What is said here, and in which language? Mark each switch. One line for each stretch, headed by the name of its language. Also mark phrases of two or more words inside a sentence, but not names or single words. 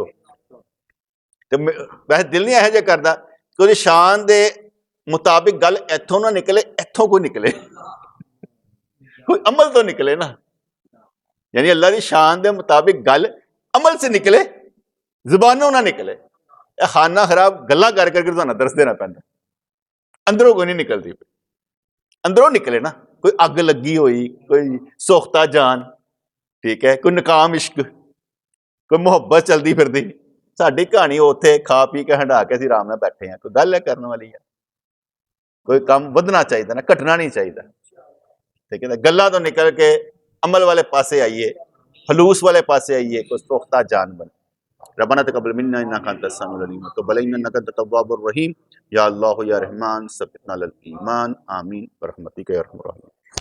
Punjabi: تو ویسے دل نہیں ایسا کرتا کہ وہ شان دے مطابق گل ایتھوں نہ نکلے، ایتھوں کوئی نکلے، کوئی عمل تو نکلے نا، یعنی اللہ دی شان دے مطابق گل عمل سے نکلے، زبانوں نہ نکلے۔ خانہ خراب گلاں کر کر کے تھانوں درس دینا پیندا، اندروں کوئی نہیں نکلتی، اندروں نکلے نا، کوئی اگ لگی ہوئی، کوئی سوختہ جان، ٹھیک ہے، کوئی ناکام عشق، کوئی محبت چلتی پھردی، ساڈی کہانی اوتھے کھا پی کے ہنڈا کے اسی آرام نال بیٹھے ہیں، کوئی گل ہے کرنے والی ہے؟ کوئی کام ودنا چاہیے نا، گھٹنا نہیں چاہیے، ٹھیک ہے نا، گلاں تو نکل کے عمل والے پاسے آئیے، خلوص والے پاسے آئیے، کوئی سوختہ جان بنے۔
Arabic: ربنا تقبل منا انك انت السميع العليم وتب علينا انك انت التواب الرحيم، یا اللہ یا رحمان ثبتنا علی الایمان، آمین برحمتک یا ارحم الراحمین۔